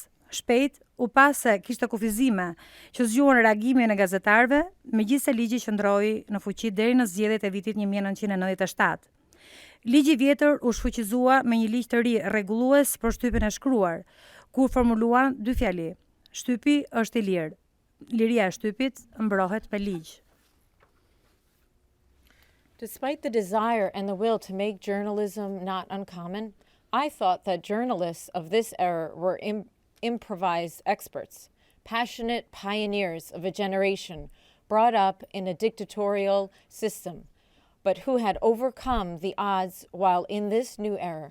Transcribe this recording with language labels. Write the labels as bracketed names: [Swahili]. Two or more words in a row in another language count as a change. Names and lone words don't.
[Albanian] Shpejt u pa se kishte kufizime që zgjuan reagimin e gazetarëve, megjithëse ligji qëndroi në fuqi deri në zgjedhjet e vitit 1997. Ligji i vjetër u shfuqizua me një ligj të ri rregullues për shtypin e shkruar, ku formuluan dy fjali: shtypi është i lirë. Liria e shtypit mbrohet me ligj. [English] Despite the desire and the will to make journalism not uncommon, I thought that journalists of this era were improvised experts, passionate pioneers of a generation brought up in a dictatorial system, but who had overcome the odds while in this new era.